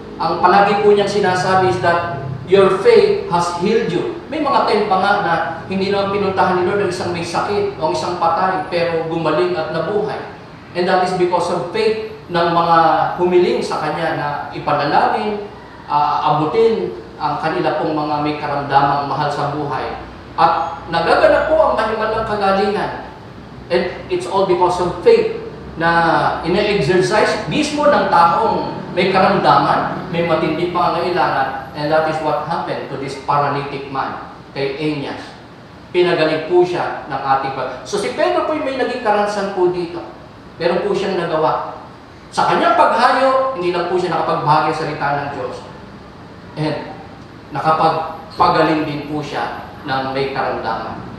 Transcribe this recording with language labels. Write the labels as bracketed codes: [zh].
[tl] Ang palagi po niyang sinasabi [en] is that your faith has healed you. [tl] May mga time pa nga na hindi naman pinuntahan ni Lord ng isang may sakit o isang patay, pero gumaling at nabuhay. [en] And that is because of faith [tl] ng mga humiling sa Kanya na ipanalangin, abutin ang kanila pong mga may karamdamang mahal sa buhay. At nagaganap po ang mahimalang kagalingan. [en] And it's all because of faith [tl] na ina-exercise mismo ng taong may karamdaman, may matindi pangangailangan, [en] and that is what happened to this paralytic man, [tl] kay Aeneas. Pinagaling po siya ng ating So si Pedro po may naging karansan po dito. Meron po siyang nagawa. Sa kanyang paghayo, hindi lang po siya nakapagbahagi sa salita ng Diyos. And nakapagpagaling din po siya ng may karamdaman.